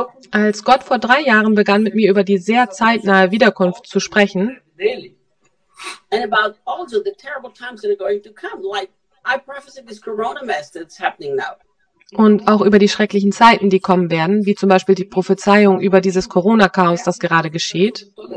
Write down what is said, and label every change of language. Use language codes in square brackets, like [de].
[de] Als Gott vor 3 Jahren begann, mit mir über die sehr zeitnahe Wiederkunft zu sprechen, [en] and about also the terrible times that are going to come, like I prophesy this corona mess that's happening now. [de] Und auch über die schrecklichen Zeiten, die kommen werden, wie zum Beispiel die Prophezeiung über dieses Corona-Chaos, das gerade geschieht.